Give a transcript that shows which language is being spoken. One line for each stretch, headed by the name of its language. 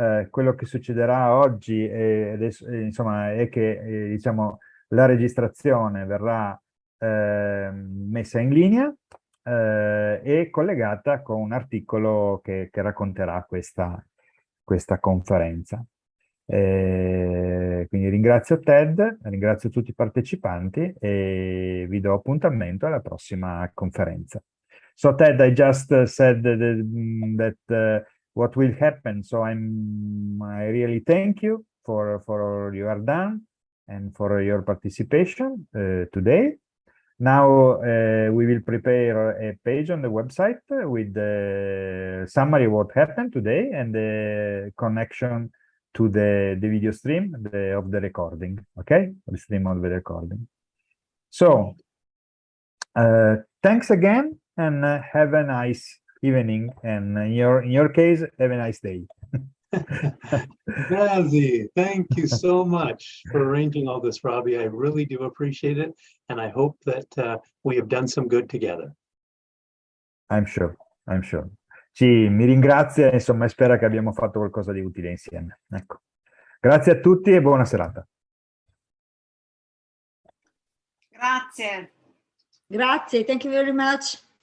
Italian: quello che succederà oggi insomma, è che diciamo, la registrazione verrà messa in linea e collegata con un articolo che racconterà questa conferenza. Quindi ringrazio Ted, ringrazio tutti i partecipanti e vi do appuntamento alla prossima conferenza.
English: So Ted, I just said that what will happen. So I really thank you for your done and for your participation today. Now we will prepare a page on the website with the summary of what happened today and the connection to the video stream of the recording. Okay, the stream of the recording. So thanks again, and have a nice evening, and in your case, have a nice day. Nazi, thank you so much for arranging all this, Robbie. I really do appreciate it, and I hope that we have done some good together. I'm sure.
Italian: Sì, mi ringrazia, insomma, e spera che abbiamo fatto qualcosa di utile insieme. Ecco. Grazie a tutti e buona serata. Grazie. Grazie,
English: thank you very much.